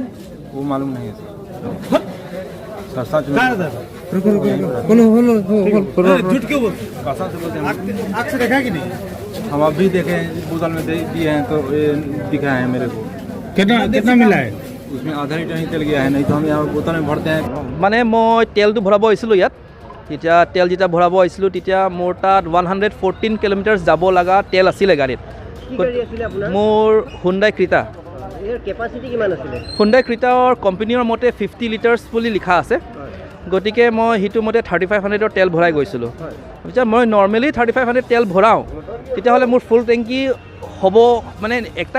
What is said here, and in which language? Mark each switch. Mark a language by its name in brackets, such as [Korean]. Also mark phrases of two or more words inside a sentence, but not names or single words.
[Hindi] वो मालूम नहीं है सर सच में झूठ क्यों बोल आँख से देखा कि नहीं हम अभी देखे बोतल में दिए हैं तो ये दिखा है मेरे को कितना मिला है उसमें आधा लीटर ही तेल गया है नहीं तो हम यहाँ बोतल में भरते हैं [Assamese] মানে মই তেলটো ভৰাব আহিছিলোঁ ইয়াত তেতিয়া তেল যেতিয়া ভৰাব আহিছিলোঁ তেতিয়া মোৰ তাত 114 কিলোমিটাৰ যাব লগা তেল আছিলে গাড়ীত মোৰ হুণ্ডাই ক্ৰিটা হুণ্ডাই ক্ৰিটাৰ কোম্পানীৰ মতে 50 লিটাৰ্ছ বুলি লিখা আছে গতিকে মই সেইটো মতে 3500ৰ তেল ভৰাই গৈছিলোঁ এতিয়া মই নৰ্মেলি 3500 তেল ভৰাওঁ তেতিয়াহ'লে মোৰ ফুল টেংকি হ'ব মানে একটা